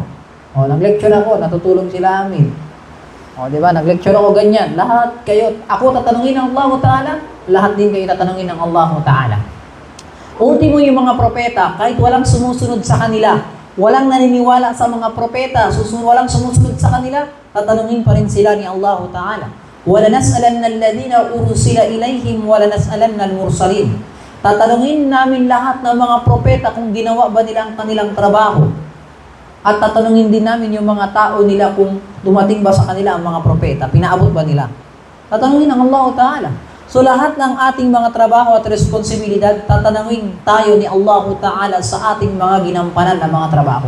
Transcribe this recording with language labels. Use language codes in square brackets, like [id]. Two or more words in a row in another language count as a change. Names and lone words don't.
[tl] O, nag-lecture ako, natutulong sila amin. O, di ba, nag-lecture ako ganyan. Lahat kayo, ako tatanungin ng Allah Ta'ala, lahat din kayo tatanungin ng Allah Ta'ala. Ultimo yung mga propeta, kahit walang sumusunod sa kanila, walang naniniwala sa mga propeta, walang sumusunod sa kanila, tatanungin pa rin sila ni Allah Ta'ala. [ar] وَلَنَسْأَلَنَّ الَّذِينَ أُرْسِلَ إِلَيْهِمْ وَلَنَسْأَلَنَّ الْمُرْسَلِينَ. [tl] Tatanungin namin lahat ng mga propeta kung ginawa ba nila ang kanilang trabaho. At tatanungin din namin yung mga tao nila kung dumating ba sa kanila ang mga propeta, pinaabot ba nila. Tatanungin ng Allah Ta'ala. So lahat ng ating mga trabaho at responsibilidad, tatanungin tayo ni Allah Ta'ala sa ating mga ginampanan na mga trabaho.